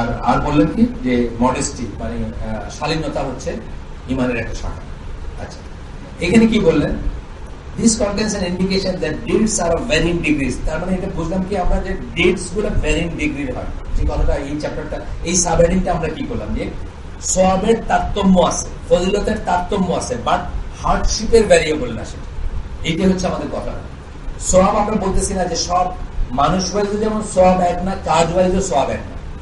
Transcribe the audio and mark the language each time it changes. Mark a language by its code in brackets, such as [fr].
[bn] আর বললেন কি, যে মডেস্টি মানে শালীনতা হচ্ছে ইমানের একটা শাখা। আচ্ছা, এখানে কি বললেন, [en] this contains an indication that deeds are of varying degrees। [bn] তার মানে এটা বুঝলাম কি, আমরা যে ডেটস গুলো varying ডিগ্রির হয়, যে কথাটা এই চ্যাপ্টারটা, এই সাবহেডিংটা আমরা কি করলাম, যে সওয়াবের তারতম্য আছে, ফজিলতের তারতম্য আছে, বাট হার্ডশিপের ভ্যারিয়েবল না, সেটা এইটা হচ্ছে আমাদের কথা। সওয়াব আমরা বলতেছি না যে সব মানুষ ওয়াইজ যেমন সওয়াব এক না, কাজ ওয়াইজও সওয়াব এক না।